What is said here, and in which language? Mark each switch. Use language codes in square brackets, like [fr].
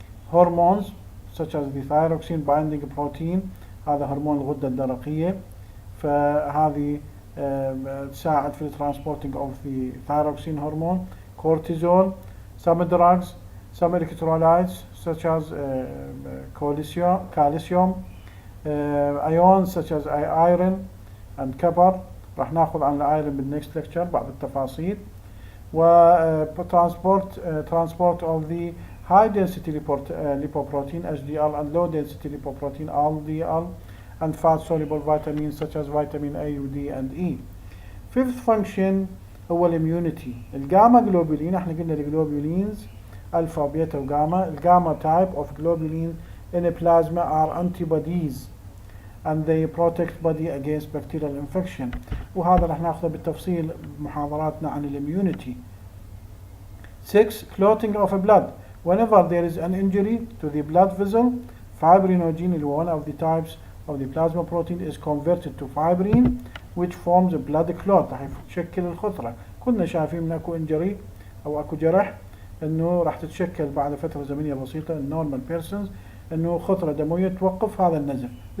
[en] Hormones such as the thyroxine binding protein, [ar] هذا هرمون الغدة الدرقية، فهذه تساعد في [en] transporting of the thyroxine hormone. Cortisol, some drugs, some electrolytes such as calcium, ions such as iron and copper. [ar] راح ناخذ عن الايرون بال [en] next lecture [ar] بعض التفاصيل. [en] و transport of the high density lipoprotein HDL and low density lipoprotein LDL and fat soluble vitamins such as vitamin A و D and E. Fifth function هو الاميونيتي. [ar] الجاما جلوبولين، احنا قلنا الجلوبولينز الفا وبيتا وجاما. [en] الجاما type of globulin in a plasma are antibodies and they protect body against bacterial infection. [ar] وهذا راح ناخذه بالتفصيل بمحاضراتنا عن الاميونيتي. [en] 6. Clotting of blood. Whenever there is an injury to the blood vessel, fibrinogen, one of the types of the plasma protein, is converted to fibrin which forms a blood clot. [ar] راح يشكل الخثرة. كنا شايفين من اكو injury او اكو جرح انه راح تتشكل بعد فترة زمنية بسيطة [en] normal persons [ar] انه خثرة دموية توقف هذا النزف.